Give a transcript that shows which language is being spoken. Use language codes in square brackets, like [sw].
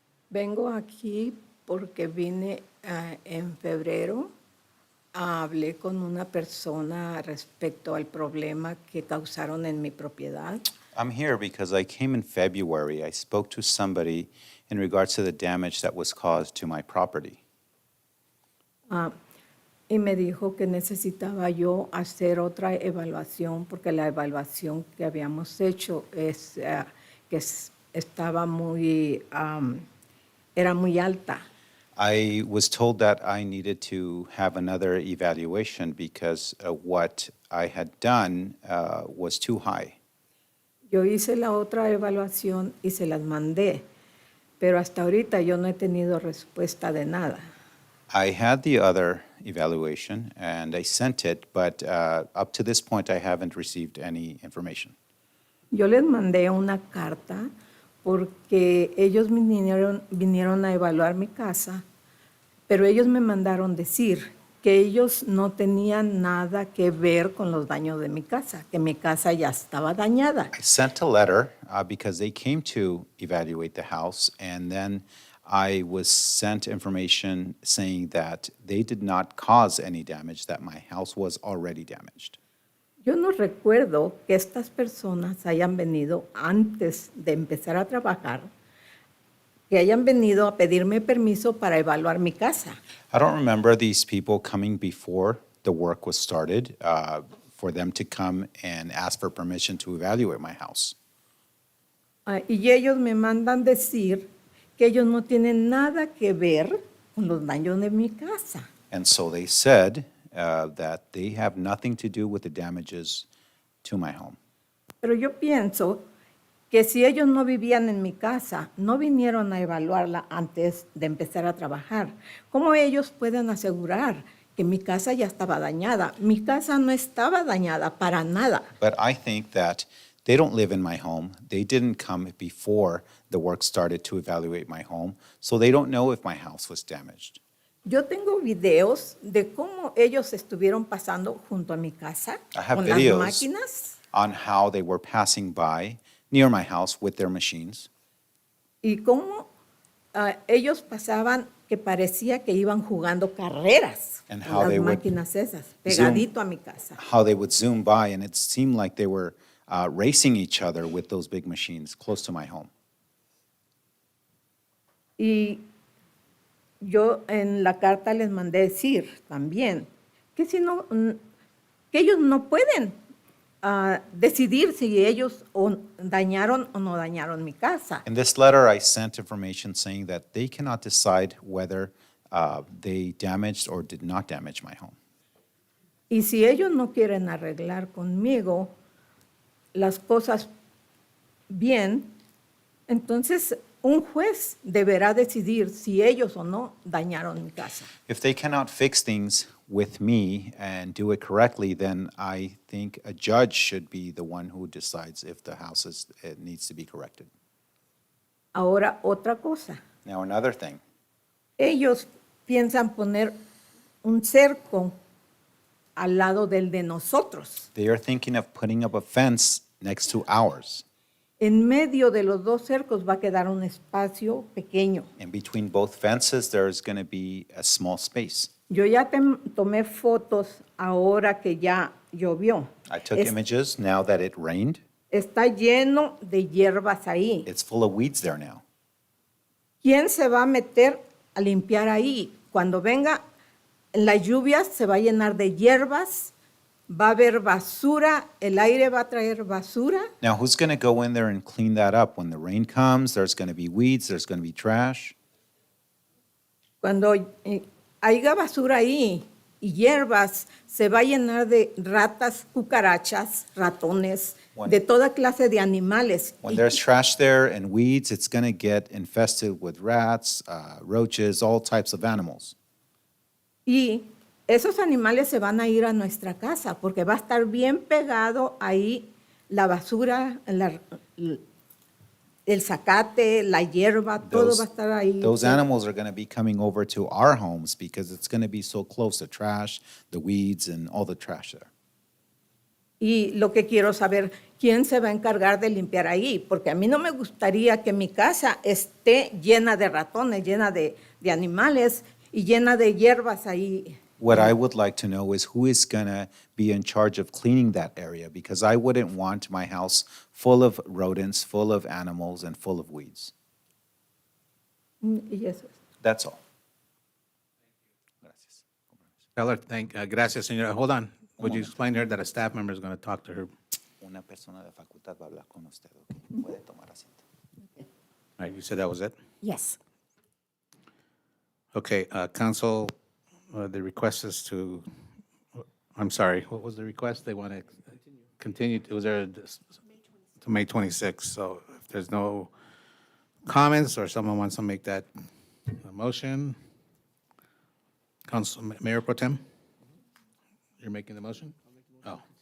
[es] Vengo aquí porque vine en febrero, hablé con una persona respecto al problema que causaron en mi propiedad. [en] I'm here because I came in February. I spoke to somebody in regards to the damage that was caused to my property. [es] Y me dijo que necesitaba yo hacer otra evaluación porque la evaluación que habíamos hecho estaba era muy alta. [en] I was told that I needed to have another evaluation because what I had done was too high. [es] Yo hice la otra evaluación y se las mandé, pero hasta ahorita yo no he tenido respuesta de nada. [en] I had the other evaluation and I sent it, but up to this point I haven't received any information. [es] Yo les mandé una carta porque ellos vinieron a evaluar mi casa, pero ellos me mandaron decir que ellos no tenían nada que ver con los daños de mi casa, que mi casa ya estaba dañada. [en] I sent a letter because they came to evaluate the house, and then I was sent information saying that they did not cause any damage, that my house was already damaged. [es] Yo no recuerdo que estas personas hayan venido antes de empezar a trabajar, que hayan venido a pedirme permiso para evaluar mi casa. [en] I don't remember these people coming before the work was started for them to come and ask for permission to evaluate my house. [es] Y ellos me mandan decir que ellos no tienen nada que ver con los daños de mi casa. [en] And so they said that they have nothing to do with the damages to my home. [es] Pero yo pienso que si ellos no vivían en mi casa, no vinieron a evaluarla antes de empezar a trabajar, ¿cómo ellos pueden asegurar que mi casa ya estaba dañada? Mi casa no estaba dañada para nada. [en] But I think that they don't live in my home. They didn't come before the work started to evaluate my home, so they don't know if my house was damaged. [es] Yo tengo videos de cómo ellos estuvieron pasando junto a mi casa [en] I have [es] con las [en] videos [es] máquinas [en] on how they were passing by near my house with their machines, [es] y cómo ellos pasaban que parecía que iban jugando carreras [en] and [es] con [en] how [es] las [en] they would [es] máquinas esas, pegadito a mi casa. [en] how they would zoom by, and it seemed like they were racing each other with those big machines close to my home. [es] Y yo en la carta les mandé decir también que que ellos no pueden decidir si ellos dañaron o no dañaron mi casa. [en] In this letter, I sent information saying that they cannot decide whether they damaged or did not damage my home. [es] Y si ellos no quieren arreglar conmigo las cosas bien, entonces un juez deberá decidir si ellos o no dañaron mi casa. [en] If they cannot fix things with me and do it correctly, then I think a judge should be the one who decides if the house it needs to be corrected. [es] Ahora, otra cosa. [en] Now, another thing, [es] Ellos piensan poner un cerco al lado del de nosotros. [en] they are thinking of putting up a fence next to ours. [es] En medio de los dos cercos va a quedar un espacio pequeño. [en] In between both fences, there's going to be a small space. [es] Yo ya tomé fotos ahora que ya llovió. [en] I took images now that it rained. [es] Está lleno de hierbas ahí. [en] It's full of weeds there now. [es] ¿Quién se va a meter a limpiar ahí? Cuando venga En las lluvias se va a llenar de hierbas, va a haber basura, el aire va a traer basura. [en] Now, who's going to go in there and clean that up? When the rain comes, there's going to be weeds, there's going to be trash. [es] Cuando haya basura ahí y hierbas, se va a llenar de ratas, cucarachas, ratones, de toda clase de animales. [en] When there's trash there and weeds, it's going to get infested with rats, roaches, all types of animals. [es] Y esos animales se van a ir a nuestra casa porque va a estar bien pegado ahí la basura, el zacate, la hierba, todo va a estar ahí. [en] Those animals are going to be coming over to our homes because it's going to be so close, the trash, the weeds, and all the trash there. [es] Y lo que quiero saber, ¿quién se va a encargar de limpiar ahí? Porque a mí no me gustaría que mi casa esté llena de ratones, llena de animales y llena de hierbas ahí. [en] What I would like to know is who is going to be in charge of cleaning that area because I wouldn't want my house full of rodents, full of animals, and full of weeds. [es] Y eso es. [en] That's all. Tell her, [es] gracias, señora. [en] Hold on. Would you explain to her that a staff member is going to talk to her? [es] Una persona de facultad va a hablar con usted. ¿Ok? Puede tomar asiento. [en] All right, you said that was it? Yes. Okay, council, the request is to, I'm sorry, what was the request? They want to continue, was there, to May 26th, so if there's no comments or someone wants to make that a motion, Council, Mayor Pro Tem? You're making the motion? Oh.